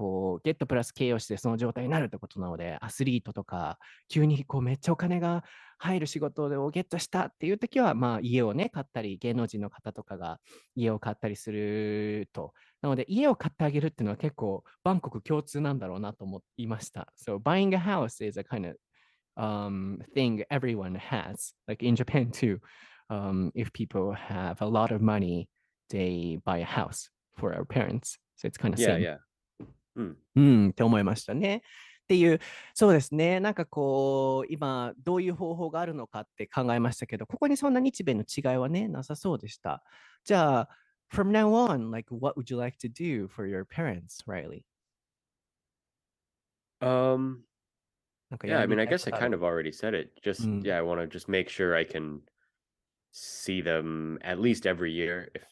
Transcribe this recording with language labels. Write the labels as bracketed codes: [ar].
[ja] こう、get プラス形容詞でその状態になるってことなので、アスリートとか、急にこうめっちゃお金が入る仕事をゲットしたっていう時は、家をね、買ったり、芸能人の方とかが家を買ったりすると。なので、家を買ってあげるっていうのは結構、バンコク共通なんだろうなと思いました。 [en] So, buying a house is a kind of thing everyone has, like in Japan too. If people have a lot of money, they buy a house for our parents. So it's kind of Yeah, same. yeah. [ja] って思いましたね。っていう、そうですね。なんかこう、今、どういう方法があるのかって考えましたけど、ここにそんな日米の違いはね、なさそうでした。 [en] じゃあ、from now on, like, what would you like to do for your parents, Riley? Like, Yeah, I mean, I guess I [ja] やりたいことある？ [en] of already said it. Just, yeah, I want to just make sure I can see them at least every year.